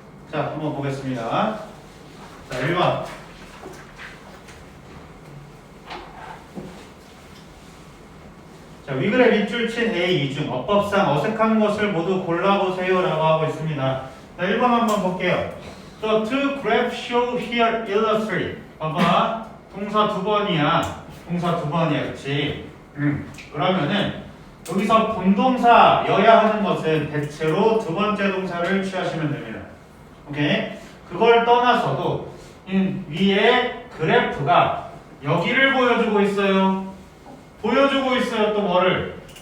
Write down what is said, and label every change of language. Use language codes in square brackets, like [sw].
[ko] 자, 한번 보겠습니다. 자, 1번. 자, 위글의 밑줄 친 A 이중 어법상 어색한 것을 모두 골라보세요 라고 하고 있습니다. 자, 1번 한번 볼게요. [en] The two graphs show here illustrate. [ko] 봐봐. 동사 두 번이야. 동사 두 번이야. 그치? 그러면은 여기서 본동사여야 하는 것은 대체로 두 번째 동사를 취하시면 됩니다. 오케이? 그걸 떠나서도 위에 그래프가 여기를 보여주고 있어요. 보여주고 있어요. 또 뭐를?